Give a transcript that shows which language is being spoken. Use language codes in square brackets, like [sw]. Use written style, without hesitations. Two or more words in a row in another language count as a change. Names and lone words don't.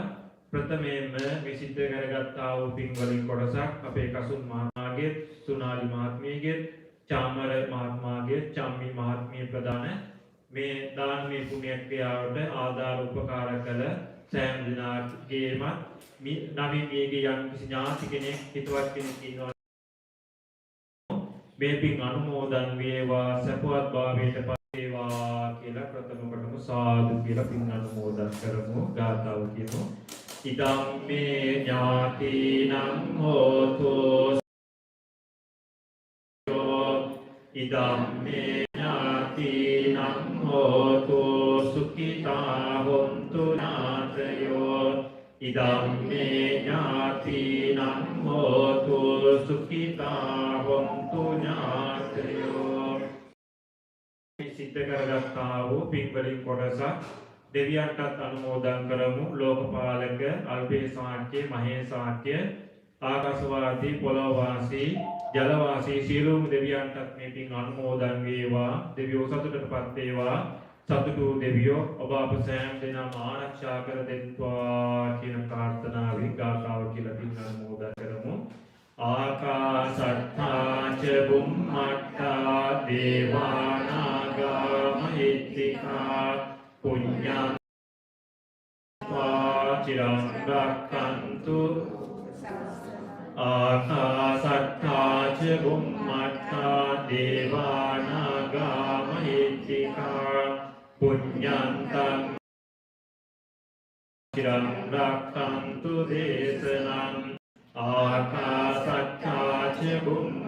[si] ප්‍රථමයෙන්ම මේ සිද්ධ කරගත්තා වූ පින් වලින් කොටසක් අපේ කසුන් මහත්මයාගේ, සුනාලි මහත්මියගේ, චාමර මහත්මයාගේ, චම්මි මහත්මිය ප්‍රදාන මේ දානමය පුණ්‍ය ක්‍රියාවට ආධාර උපකාර කළ සෑම දිනාගේම නවීන් මියගේ යම් කිසි ඥාති කෙනෙක් හිතවත් කෙනෙක් ඉන්නවා මේ පින් අනුමෝදන් වේවා සපවත් භාවයට පත් වේවා කියලා ප්‍රථම කොටම සාදු කියලා පින් අනුමෝදන් කරමු. ගාථාව කියමු. [pi] ඉදම් මේ ඥාතිනම් හෝතු ඉදම් මේ ඥාතිනම් හෝතු සුඛිතා හොන්තු නාතයෝ ඉදම් මේ ඥාතිනම් හෝතු සුඛිතා හොන්තු ඥාතයෝ [si] සිද්ධ කරගත්තා වූ පින් වලින් කොටසක් දෙවියන්ටත් අනුමෝදන් කරමු. ලෝකපාලක අල්පේ සාක්‍ය මහේ සාක්‍ය ආකාශවාසී පොළොවාසී ජලවාසී සියලුම දෙවියන්ටත් මේ පින් අනුමෝදන් වේවා. දෙවියෝ සතුටටපත් වේවා. සතුටු දෙවියෝ ඔබ අප සෑම දෙනාම ආරක්ෂා කර දෙත්වා කියන ප්‍රාර්ථනාවෙන් ගාථාව කියලා පින් අනුමෝදන් කරමු. [pi] ආකාශත්තා ච බුම්මත්තා දේවානාගා මහිත්‍තිකා පුඤ්ඤං චිරං රක්ඛන්තු ආකාශත්තා ච බුම්මත්තා දේවානාගා මහිත්‍තිකා පුඤ්ඤන්තං චිරං රක්ඛන්තු දේශනං ආකාශත්තා ච බුම්මත්තා